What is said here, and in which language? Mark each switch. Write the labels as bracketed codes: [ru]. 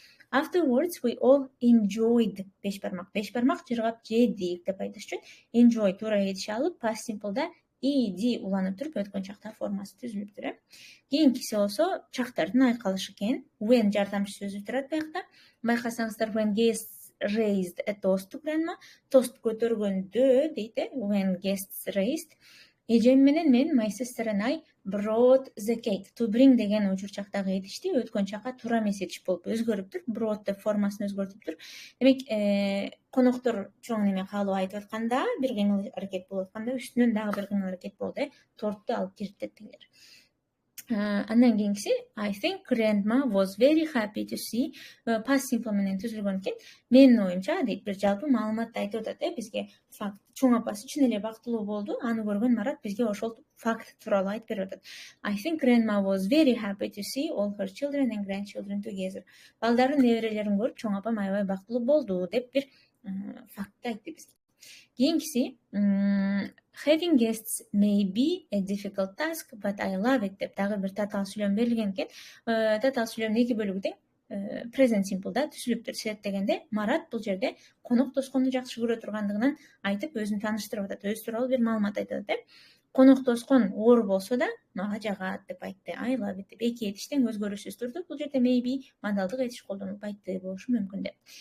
[en] Afterwards, we all enjoyed [ky] беш бармак жыргап жедик деп айтыш үчүн enjoy туура этиш алып, past simple'да ed уланып туруп өткөн чакта формасы түзүлүптүр. Кийинкиси болсо чактардын айкалышы экен. When жардамчы сөзү турат биякта. Байкасаңыздар, [en] when guests raised a toast to grandma, [ky] тост көтөргөндө дейт, when guests raised. Эжем менен мен, [en] my sister and I brought the cake. [ky] To bring деген учур чактагы этишти өткөн чакка туура эмес этиш болуп өзгөрүптүр. Brought деп формасын өзгөртүптүр. Демек, коноктор чоң неме каалоо айтып атканда, бир кыймыл аракет болуп атканда, үстүнөн дагы бир кыймыл аракет болду. Торту алып киртет дегилер. Андан кийинкиси, [en] I think grandma was very happy to see, past simple [ky] менен түзүлгөн экен. Менин оюмча дейт, бир жалпы маалыматты айтып атат, бизге факт. Чоң апасы чын эле бактылуу болду. Аны көргөн Марат бизге ошол факт тууралуу айтып берип атат. [en] I think grandma was very happy to see all her children and grandchildren together. [ky] Балдарын, неберелерин көрүп, чоң апам аябай бактылуу болду деп бир фактты айтты бизге. [en] Кийинкиси, having guests may be a difficult task, but I love it [ky] деп дагы бир татаал сүйлөм берилген экен. Татаал сүйлөмдүн эки бөлүгү тең present simple'да түзүлүптүр. Себеп дегенде Марат бул жерде коноктосконду жакшы көрө тургандыгынан айтып өзүн тааныштырып атат. Өз тууралуу бир маалымат айтып атат. Коноктоскон оор болсо да мага жагат деп айтты. [en] I love it [ky] деп эки этиштен өзгөрүүсүз турду. Бул жерде maybe модалдык этиш колдонулуп айтты болушу мүмкүн деп.